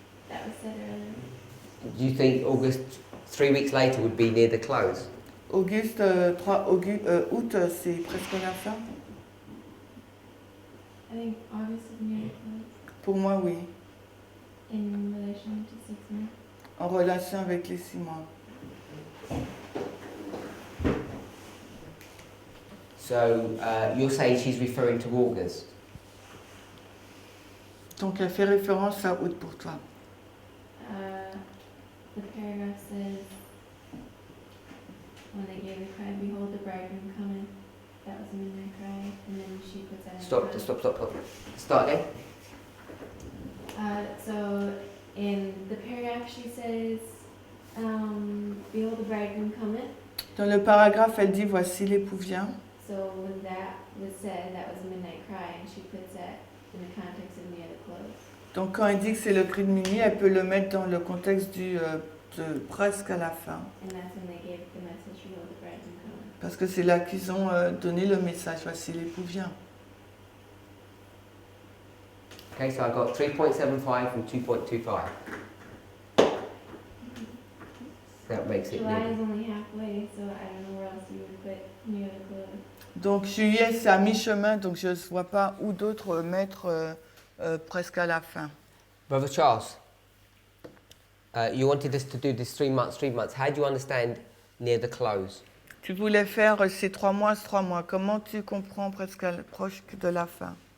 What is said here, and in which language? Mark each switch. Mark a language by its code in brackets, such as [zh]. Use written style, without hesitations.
[en] That was said earlier. Do you think August, 3 weeks later, would be near the close? [fr] Auguste, août, c'est presque à la fin? [en] I think August is near the close [fr] Pour moi, oui. [en] in relation to 6 months. [fr] En relation avec les 6 mois. [en] So you're saying she's referring to August? [fr] Donc elle fait référence à août pour toi. [en] The paragraph says, when they gave the cry, behold the bridegroom cometh. That was a midnight cry, and then she puts that in. Stop. Start again. So in the paragraph she says, behold the bridegroom cometh. [fr] Dans le paragraphe, elle dit voici l'époux vient. [en] So when that was said, that was a midnight cry, and she puts that in the context of near the close. [fr] Donc quand elle dit que c'est le cri de minuit, elle peut le mettre dans le contexte de presque à la fin. [en] And that's when they gave the message, behold the bridegroom cometh. [fr] Parce que c'est là qu'ils ont donné le message, voici l'époux vient. [en] Okay, so I've got 3.75 and 2.25. That makes it July near. is only halfway, so I don't know where else you would put near the close. [fr] Donc juillet, c'est à mi-chemin, donc je ne vois pas où d'autre mettre presque à la fin. [en] Brother Charles, you wanted us to do this 3 months, 3 months. How do you understand near the close? [fr] Tu voulais faire ces 3 mois, ces 3 mois. Comment tu comprends presque proche de la fin?